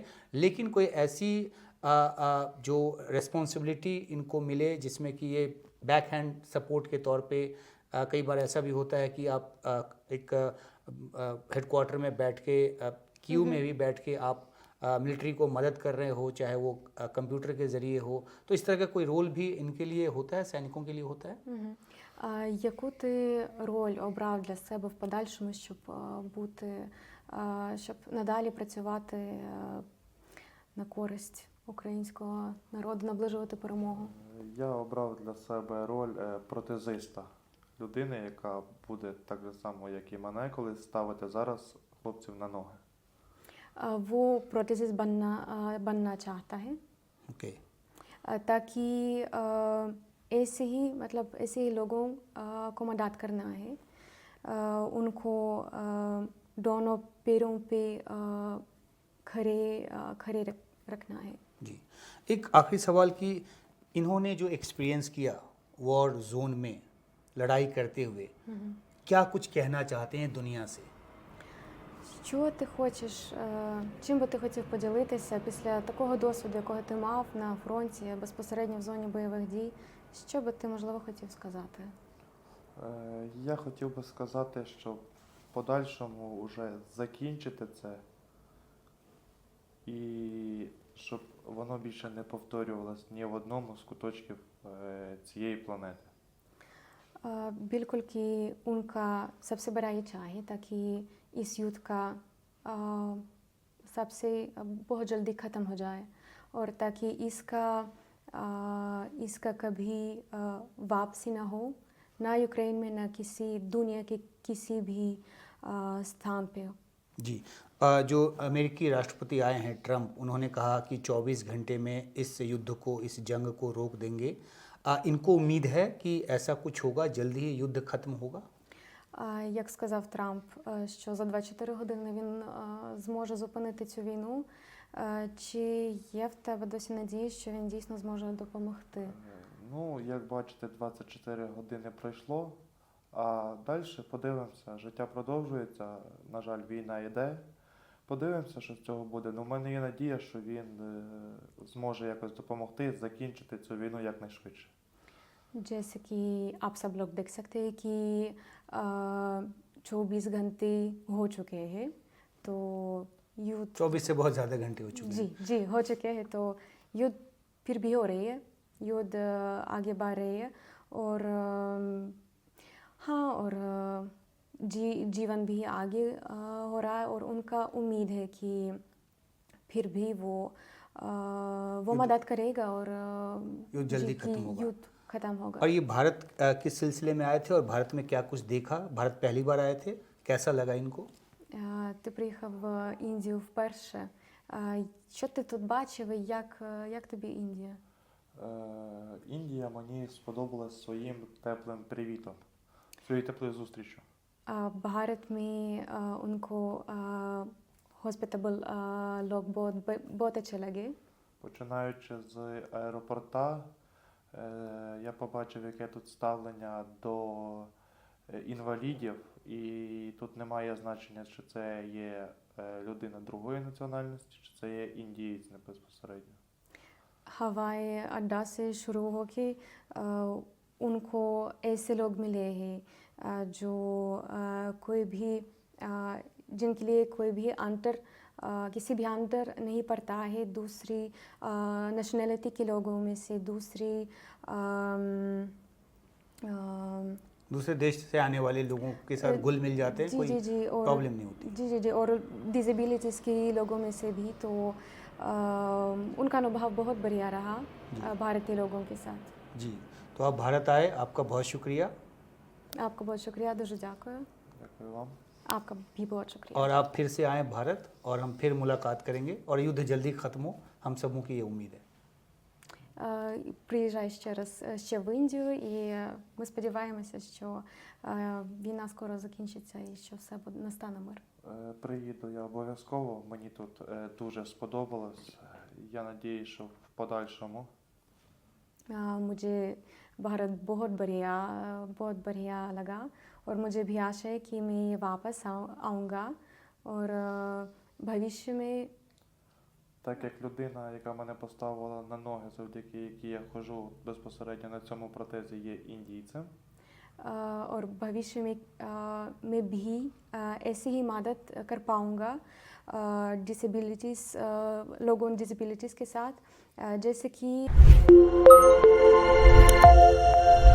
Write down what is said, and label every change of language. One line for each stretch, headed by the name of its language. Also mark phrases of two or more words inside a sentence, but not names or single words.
Hindi: लेकिन कोई ऐसी जो रिस्पॉन्सिबिलिटी इनको मिले जिसमें कि ये
English: back hand support
Hindi: के तौर पे, कई बार ऐसा भी होता है कि आप एक हेडक्वार्टर में बैठ के, कीव में भी बैठ के आप मिलिट्री को मदद कर रहे हो, चाहे वो कंप्यूटर के ज़रिए हो, то इस तरह का कोई रोल भी इनके लिए होता है, сैनिकों के लिए होता है?
Ukrainian: Яку ти роль обрав для себе в подальшому, щоб щоб надалі працювати на користь українського народу, наближувати перемогу? Я обрав для себе роль протезиста. Людини, яка буде так же само, як і мене, колись ставити зараз хлопців на ноги.
Hindi: वो प्रोथेसिस बनना चाहता है ओके. ताकि ऐसे ही मतलब ऐसे ही लोगों को मदद करना है, उनको दोनों पैरों पे खड़े रखना है. जी, एक आखिरी सवाल कि इन्होंने जो एक्सपीरियंस किया
English: war zone
Hindi: में लड़ाई करते हुए, क्या कुछ कहना चाहते हैं दुनिया से?
Ukrainian: Що ти хочеш, чим би ти хотів поділитися після такого досвіду, якого ти мав на фронті, безпосередньо в зоні бойових дій? Що би ти, можливо, хотів сказати? Я хотів би сказати, що в подальшому вже закінчити це і щоб воно більше не повторювалось ні в одному з куточків цієї планети.
Hindi: बिल्कुल कि उनका सबसे बड़ा इच्छा है ताकि इस युद्ध का सबसे बहुत जल्दी ख़त्म हो जाए और ताकि इसका कभी वापसी ना हो, ना यूक्रेन में ना किसी दुनिया के किसी भी स्थान पे. जी, जो अमेरिकी राष्ट्रपति आए हैं ट्रंप, उन्होंने कहा कि 24 घंटे में इस युद्ध को, इस जंग को रोक देंगे. इनको उम्मीद है कि ऐसा कुछ होगा, जल्दी ही युद्ध खत्म होगा? Як сказав Трамп, що за 24 години він зможе зупинити цю війну, чи є в тебе досі надії, що він дійсно зможе допомогти? Ну, як бачите, 24 години пройшло, А далі подивимося, життя продовжується, на жаль, війна йде. Подивимося, що з цього буде. Ну, в мене є надія, що він зможе якось допомогти закінчити цю війну якнайшвидше. जैसे कि आप सब लोग देख सकते हैं कि 24 घंटे हो चुके हैं तो युद्ध 24 से बहुत ज़्यादा घंटे हो चुके जी हैं। जी हो चुके हैं तो युद्ध फिर भी हो रही है युद्ध आगे बढ़ रही है और हाँ और जीवन भी आगे हो रहा है और उनका उम्मीद है कि फिर भी वो मदद करेगा और युद्ध जल्दी जी, कि खत्म होगा। युद्ध खत्म होगा और ये भारत किस सिलसिले में आए थे और भारत में क्या कुछ देखा? भारत पहली बार आए थे, कैसा लगा इनको?
Ukrainian: Ти приїхав в Індію вперше. Що ти тут бачив і як тобі Індія? Індія мені сподобалась своїм теплим привітом, своєю теплою зустрічю.
Hindi: भारत में उनको हॉस्पिटेबल लोग बहुत अच्छे लगे.
Ukrainian: Починаючи з аеропорта, я побачив, яке тут ставлення до інвалідів, і тут немає значення, чи це є людина другої національності, чи це є індієць не безпосередньо.
Hindi: हवाई अड्डा से शुरू होके उनको ऐसे लोग मिले हैं जो कोई भी जिनके लिए कोई भी अंतर किसी भी अंतर नहीं पड़ता है दूसरी नेशनलिटी के लोगों में से दूसरे देश से आने वाले लोगों के साथ घुल मिल जाते हैं, जी कोई जी जी और प्रॉब्लम नहीं होती। जी जी जी और डिसेबिलिटीज़ के लोगों में से भी तो उनका अनुभव बहुत बढ़िया रहा भारतीय लोगों के साथ. जी, तो आप भारत आए, आपका बहुत शुक्रिया। आपका बहुत शुक्रिया,
Ukrainian: дуже дякую. Дякую вам.
Hindi: आपका भी बहुत शुक्रिया. और आप फिर से आएँ भारत और हम फिर मुलाकात करेंगे और युद्ध जल्दी ख़त्म हो, हम सबों की ये उम्मीद है।
Ukrainian: Приїжджай ще раз ще в Індію і ми сподіваємося, що війна скоро закінчиться і що все настане мир. Приїду я обов'язково, мені тут дуже сподобалось. Я надіюсь, що в подальшому
Hindi: मुझे भारत बहुत बढ़िया लगा और मुझे भी आशा है कि मैं वापस आऊँगा और भविष्य में
Ukrainian: так як людина, яка мене поставила на ноги, завдяки якій я ходжу безпосередньо на цьому протезі, є індійцем.
Hindi: और भविष्य में मैं भी ऐसी ही मदद कर पाऊँगा लोगों डिसेबिलिटीज़ के साथ जैसे कि